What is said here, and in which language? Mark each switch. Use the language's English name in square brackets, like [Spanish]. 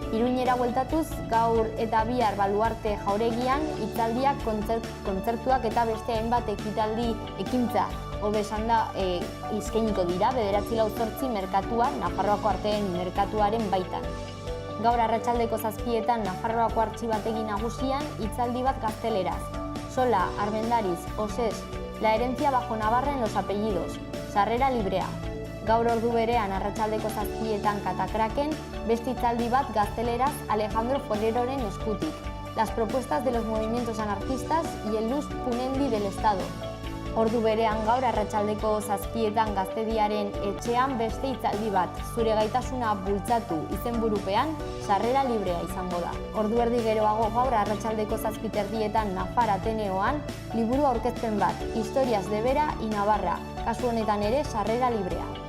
[Basque] Iruñera bueltatuz, gaur eta bihar Baluarte jauregian, hitzaldiak, kontzertuak eta beste hainbat ekitaldi ekintza hobe esanda eskainiko dira 9-8 merkatuan, Nafarroako arteen merkatuaren baitan. Gaur arratsaldeko 7etan Nafarroako artxibategi nagusian hitzaldi bat gazteleraz. [Spanish] Sola, Armendariz, Osés, la herencia bajo Navarra en los apellidos, [Basque] sarrera librea. Gaur ordu berean arratsaldeko 7etan Katakraken, beste hitzaldi bat gazteleraz Alejandro Foreroren eskutik. [Spanish] Las propuestas de los movimientos anarquistas y el luz punendi del Estado. [Basque] Ordu berean gaur arratsaldeko 7etan Gaztediaren etxean beste hitzaldi bat, zure gaitasuna bultzatu izenburupean, sarrera librea izango da. Ordu erdi geroago gaur arratsaldeko 7:30etan Nafar Ateneoan, liburu aurkezpen bat, Historias de Vera y Navarra, kasu honetan ere sarrera librea.